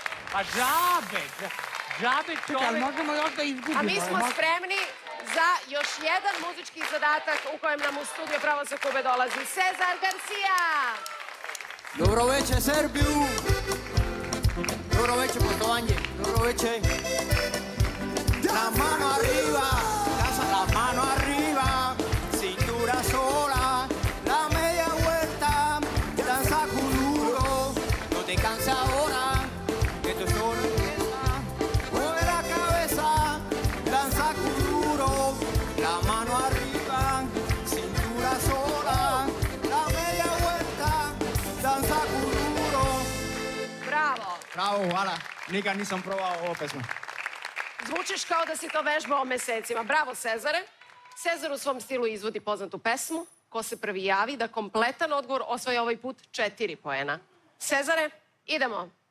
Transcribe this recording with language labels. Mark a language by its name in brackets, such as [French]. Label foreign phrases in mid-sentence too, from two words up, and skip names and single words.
[Serbian] Pa džabe čovek. Ali možemo još da izgubimo. A mi smo spremni za još jedan muzički zadatak u kojem nam u studiju Pravo sa Kube dolazi Cezar Garcia. Dobro večer, Srbiju! Dobro večer, poštovanje! Dobro večer! [Spanish] La mano arriba, casa la mano arriba, cintura sola, la media vuelta, danza con duro, no te cansa ahora, que esto solo empieza, mueve la cabeza, danza con duro, la mano arriba, cintura sola, la media vuelta, danza con duro. [Serbian] Bravo. Bravo, hvala. Nikad nisam probao ovo pesmu. Zvučiš kao da si to vežbao mesecima. Bravo, Cezare. Cezar u svom stilu izvodi poznatu pesmu. Ko se prvi javi da kompletan odgovor osvaja ovaj put 4 poena. Cezare, idemo.